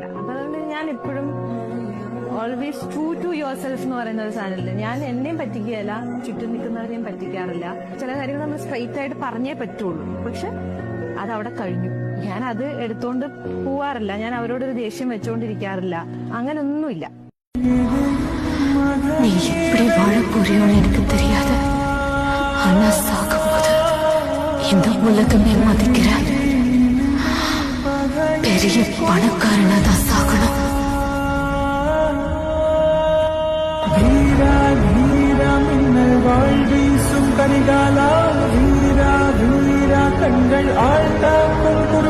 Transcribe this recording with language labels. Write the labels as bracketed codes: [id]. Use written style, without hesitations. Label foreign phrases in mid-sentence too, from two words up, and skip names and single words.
[ml] അപ്പൊ അതുകൊണ്ട് ഞാൻ എപ്പോഴും [en] always true to your self [ml] എന്ന് പറയുന്ന ഒരു സാധനമില്ല. ഞാൻ എന്നെയും പറ്റിക്കുകയല്ല, ചുറ്റും നിൽക്കുന്നവരെയും പറ്റിക്കാറില്ല. ചില കാര്യങ്ങൾ നമ്മൾ സ്ട്രൈറ്റ് ആയിട്ട് പറഞ്ഞേ പറ്റുള്ളൂ, പക്ഷെ അതവിടെ കഴിഞ്ഞു. ഞാൻ അത് എടുത്തോണ്ട് പോവാറില്ല, ഞാൻ അവരോടൊരു ദേഷ്യം വെച്ചോണ്ടിരിക്കാറില്ല, അങ്ങനൊന്നുമില്ല. [ta] நீ எப்படி வாழ போறியோன்னு எனக்கு தெரியாது. ஆனா சாகும்போது இந்த உலகமே மதிக்கிற பெரிய பணக்காரனா தான் சாகணும். வீரா வீரா மின்னல் வாழ்வீசும் கரிகாலா, வீரா வீரா கண்கள் ஆழ்ந்த